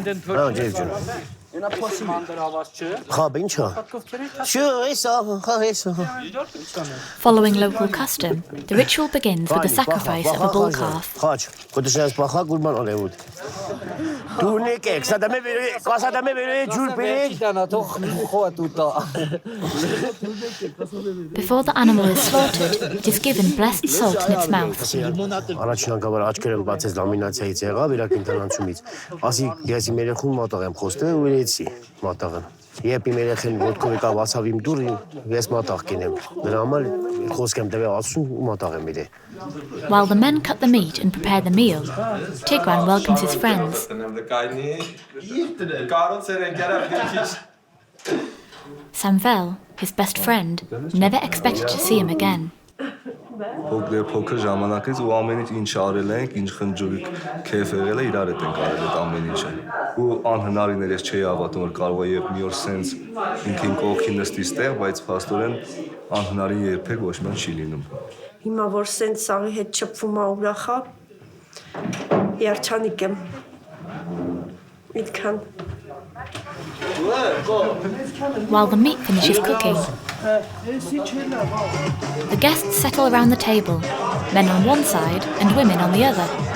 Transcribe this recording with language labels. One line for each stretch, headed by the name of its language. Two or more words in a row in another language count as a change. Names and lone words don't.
English: Following local custom, the ritual begins with the sacrifice of a bull calf. Before the animal is slaughtered, it is given blessed salt in its mouth.
Armenian: Երբ իմ երեխեն ոտքով եկավ ասավ իմ դուր, ես մատաղ կինեմ։ Նրա համար խոսք եմ տվել ասում ու մատաղ եմ իրե։
English: While the men cut the meat and prepare the meal, Tigran welcomes his friends. Samvel, his best friend, never expected to see him again.
Armenian: Փոքր ժամանակից ու ամեն ինչ արել ենք, ինչ խնջուրիկ քեֆ եղել է, իրար հետ ենք արել այդ ամեն ինչը։ Ու անհնարին էր, ես չէի հավատում, որ կարող է եւ մի օր սենց ինքին կողքի նստի ստեղ, բայց փաստորեն անհնարին երբեք ոչ մի չի լինում։ Հիմա որ սենց սաղի հետ չփվում է ուրախա, երջանիկ եմ։ Այդքան։
English: While the meat finishes cooking, the guests settle around the table, men on one side and women on the other.